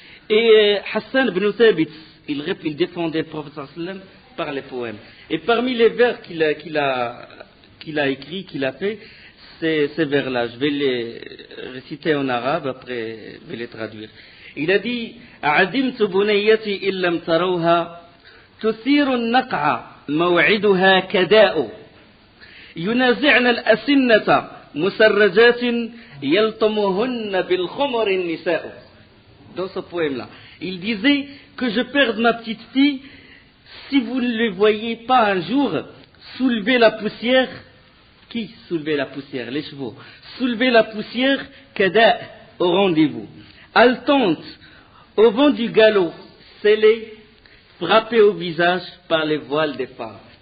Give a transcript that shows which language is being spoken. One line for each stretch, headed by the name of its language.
French: Et Hassan ibn Thabit, il défendait le prophète sallallahu alayhi wa sallam par les poèmes. Et parmi les vers qu'il a écrits, qu'il a fait, ces vers-là, je vais les réciter en arabe, après je vais les traduire. Il a dit:
Arabic: عدمت بنيتي إن لم تروها تثير النقع موعدها كداء ينازعن الأسنة مسرجات يلطمهن بالخمر النساء.
French: Dans ce poème-là, il disait que je perde ma petite fille si vous ne le voyez pas un jour soulever la poussière. Qui soulevait la poussière? Les chevaux. Soulever la poussière, kada, au rendez-vous. Haletante, au vent du galop, scellée, frappée au visage par les voiles des femmes.